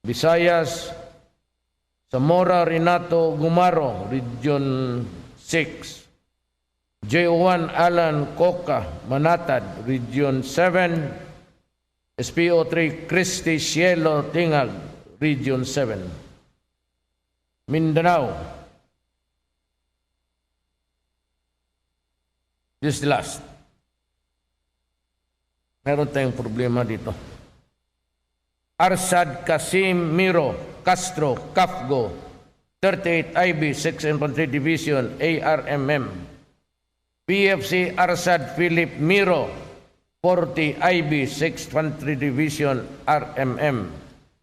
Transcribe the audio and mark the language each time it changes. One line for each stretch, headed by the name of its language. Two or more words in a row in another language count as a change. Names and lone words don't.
English: Visayas, Zamora Renato Gumaro, Region 6. JO1 Alan Coca, Manatad, Region 7. SPO3 Christy Cielo Tingag, Region 7. Mindanao. This is the last.
Filipino: Meron tayong problema dito.
English: Arsad Kasim Miro Castro Kafgo, 38 IB 6 Infantry Division ARMM. PFC Arsad Philip Miro, 40 IB 6 Infantry Division RMM.